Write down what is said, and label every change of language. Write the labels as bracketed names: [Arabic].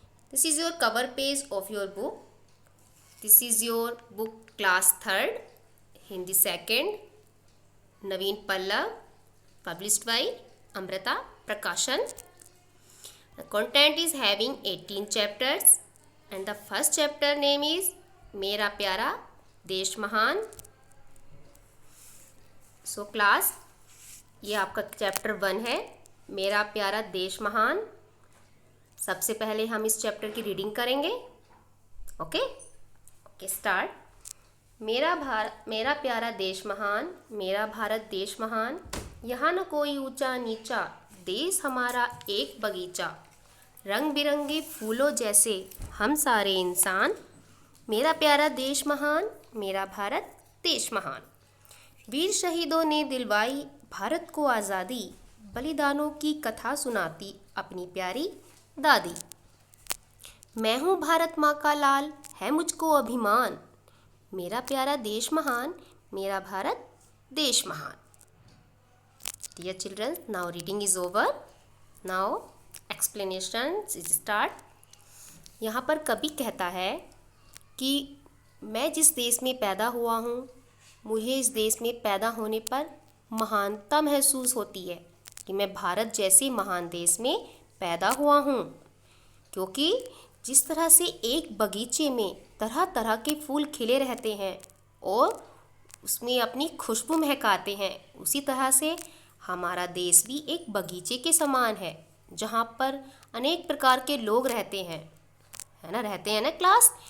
[English] This is your cover page of your book. This is your book class 3rd, Hindi 2nd, Naveen Pallav, published by Amrita Prakashan. The content is having 18 chapters and the first chapter name is Mera Pyara Desh Mahan. So class, [Hindi] ये आपका chapter 1 है, मेरा प्यारा देश महान. सबसे पहले हम इस चैप्टर की रीडिंग करेंगे. Okay start. मेरा प्यारा देश महान, मेरा भारत देश महान, यहाँ न कोई ऊंचा नीचा, देश हमारा एक बगीचा, रंग बिरंगे फूलों जैसे हम सारे इंसान, मेरा प्यारा देश महान, मेरा भारत देश महान. वीर शहीदों ने दिलवाई भारत को आज़ादी, बलिदानों की कथा सुनाती अपनी प्यारी दादी. मैं हूँ भारत माँ का लाल, है मुझको अभिमान, मेरा प्यारा देश महान, मेरा भारत देश महान. [English] Dear children, now reading is over. Now explanation is start. [Hindi] यहाँ पर कवि कहता है कि मैं जिस देश में पैदा हुआ हूँ, मुझे इस देश में पैदा होने पर महानता महसूस होती है कि मैं भारत जैसे महान देश में पैदा हुआ हूँ, क्योंकि जिस तरह से एक बगीचे में तरह तरह के फूल खिले रहते हैं और उसमें अपनी खुशबू महकाते हैं, उसी तरह से हमारा देश भी एक बगीचे के समान है, जहाँ पर अनेक प्रकार के लोग रहते हैं, है ना, रहते हैं ना क्लास.